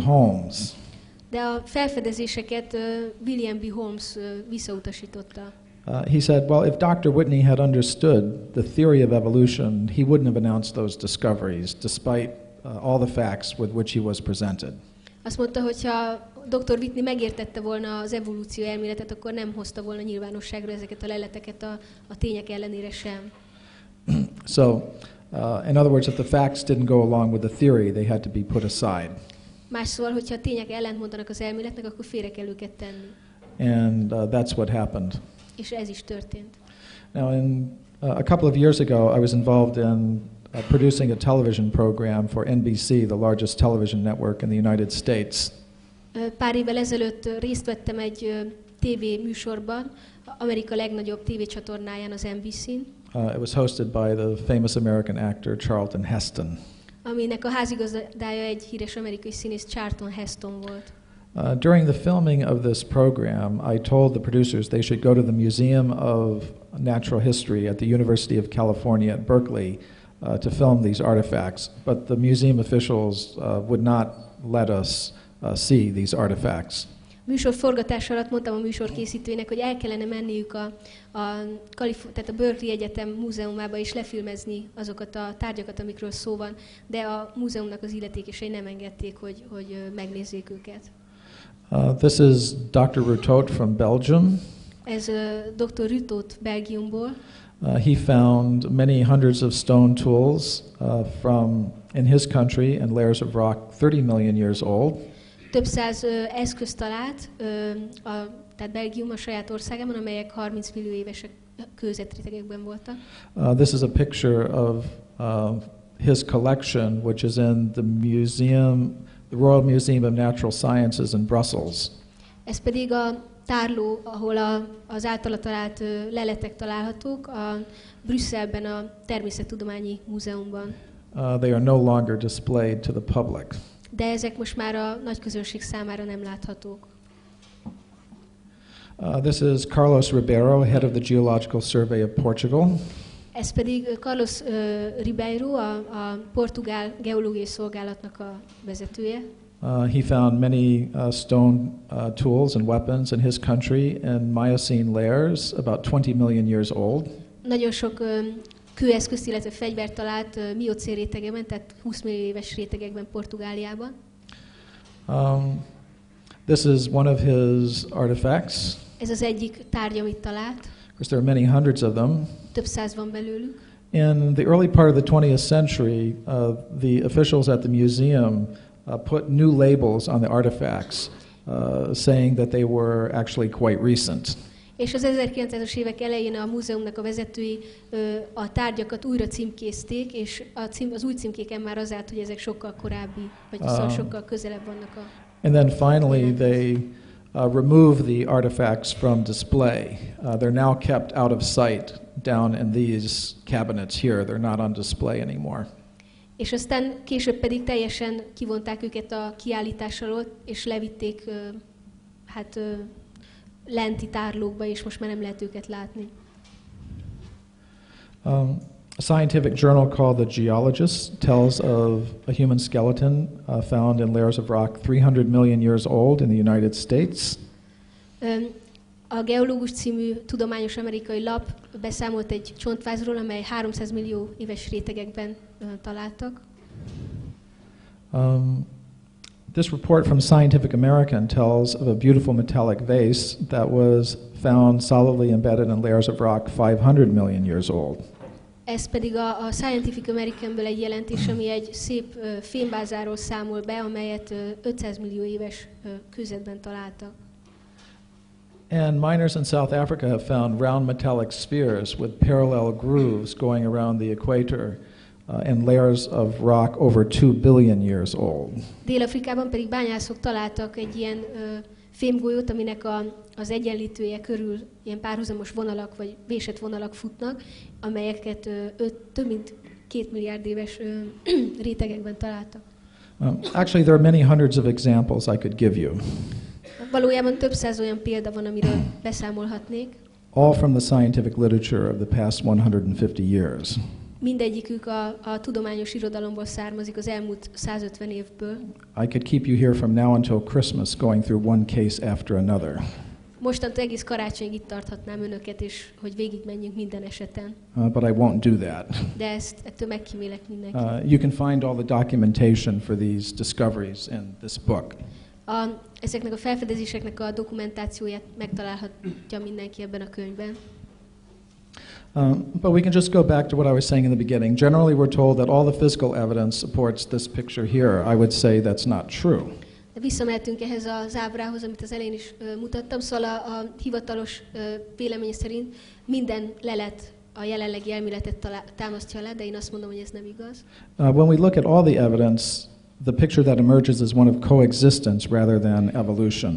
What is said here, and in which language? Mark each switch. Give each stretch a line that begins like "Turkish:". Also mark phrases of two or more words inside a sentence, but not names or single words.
Hungarian: Holmes. De a felfedezéseket William B. Holmes visszautasította.
English: He said, well, if Dr. Whitney had understood the theory of evolution, he wouldn't have announced those discoveries, despite all the facts with which he was presented.
Hungarian: Azt mondta, hogy ha Dr. Whitney megértette volna az evolúció elméletet, akkor nem hozta volna nyilvánosságra ezeket a leleteket a tények ellenére sem.
English: So, in other words, if the facts didn't go along with the theory, they had to be put aside.
Hungarian: Más szóval, hogyha a tények ellentmondanak az elméletnek, akkor félre kell őket tenni.
English: And that's what happened.
Hungarian: És ez is történt.
English: Now, a couple of years ago, I was involved in producing a television program for NBC, the largest television network in the United States.
Hungarian: Pár évvel ezelőtt részt vettem egy TV műsorban, Amerika legnagyobb tévécsatornáján, az NBC-n.
English: It was hosted by the famous American actor Charlton Heston.
Hungarian: Aminek a házigazdája egy híres amerikai színész, Charlton Heston volt.
English: During the filming of this program, I told the producers they should go to the Museum of Natural History at the University of California at Berkeley to film these artifacts, but the museum officials would not let us see these artifacts.
Hungarian: Műsor forgatás alatt mondtam a műsor készítőinek, hogy el kellene menniük tehát a Berkeley Egyetem múzeumába és lefilmezni azokat a tárgyakat, amikről szó van, de a múzeumnak az illetékesei nem engedték, hogy megnézzék őket.
English: This is Dr. Tiltott from Belgium.
Hungarian: Ez Dr. Tiltott Belgiumból.
English: He found many hundreds of stone tools from in his country and layers of rock 30 million years old.
Hungarian: Több száz eszközt talált, tehát Belgium a saját országában, amelyek 30 millió évesek kőzetrétegekben voltak.
English: This is a picture of his collection, which is in the the Royal Museum of Natural Sciences in Brussels.
Hungarian: Ez pedig a tárló, ahol az általa talált leletek találhatók, a Brüsszelben a Természettudományi Múzeumban.
English: They are no longer displayed to the public.
Hungarian: De ezek most már a nagy közönség számára nem láthatók.
English: This is Carlos Ribeiro, head of the Geological Survey of Portugal.
Hungarian: Ez pedig Carlos Ribeiro, a portugál geológiai szolgálatnak a vezetője.
English: He found many stone tools and weapons in his country in Miocene layers, about 20 million years old.
Hungarian: Nagyon sok kőeszközt, illetve fegyvert talált miocén rétegekben, tehát 20 millió éves rétegekben Portugáliában.
English: This is one of his artifacts.
Hungarian: Ez az egyik tárgy, amit talált.
English: Of course, there are many hundreds of them.
Hungarian: Több száz van belőlük.
English: In the early part of the 20th century, the officials at the museum put new labels on the artifacts, saying that they were actually quite recent.
Hungarian: És az 1900-as évek elején a múzeumnak a vezetői a tárgyakat újra címkézték, és az új címkéken már az állt, hogy ezek sokkal korábbi, vagy szóval sokkal közelebb vannak a...
English: And then finally they removed the artifacts from display. They're now kept out of sight down in these cabinets here. They're not on display anymore.
Hungarian: És aztán később pedig teljesen kivonták őket a kiállítás alól, és levitték lenti tárlókba, és most már nem lehet őket látni.
English: A scientific journal called The Geologist tells of a human skeleton found in layers of rock 300 million years old in the United States.
Hungarian: A Geológus című tudományos amerikai lap beszámolt egy csontvázról, amely 300 millió éves rétegekben találtak.
English: This report from Scientific American tells of a beautiful metallic vase that was found solidly embedded in layers of rock 500 million years old.
Hungarian: Ez pedig a Scientific Americanből egy jelentés, ami egy szép fémvázáról számol be, amelyet 500 millió éves kőzetben találtak.
English: And miners in South Africa have found round metallic spheres with parallel grooves going around the equator and layers of rock over 2 billion years old.
Hungarian: Dél-Afrikában pedig bányászok találtak egy ilyen fémgolyót, aminek az egyenlítője körül ilyen párhuzamos vonalak vagy vésett vonalak futnak, amelyeket több mint 2 milliárd éves rétegekben találtak.
English: Actually, there are many hundreds of examples I could give you.
Hungarian: Valójában több száz olyan példa van, amiről beszámolhatnék.
English: All from the scientific literature of the past 150 years.
Hungarian: Mindegyikük a tudományos irodalomból származik az elmúlt 150 évből.
English: I could keep you here from now until Christmas going through one case after another.
Hungarian: Mostantól egész karácsonyig itt tarthatnám önöket, és hogy végigmenjünk minden eseten.
English: But I won't do that.
Hungarian: De ettől megkímélek mindenkit.
English: You can find all the documentation for these discoveries in this book.
Hungarian: Ezeknek a felfedezéseknek a dokumentációját megtalálhatja mindenki ebben a könyvben.
English: But we can just go back to what I was saying in the beginning. Generally, we're told that all the physical evidence supports this picture here. I would say that's not true.
Hungarian: De visszamehetünk ehhez az ábrához, amit az elején is mutattam, szóval a hivatalos vélemény szerint minden lelet a jelenlegi elméletet támasztja alá, de én azt mondom, hogy ez nem igaz.
English: When we look at all the evidence, the picture that emerges is one of coexistence rather than evolution.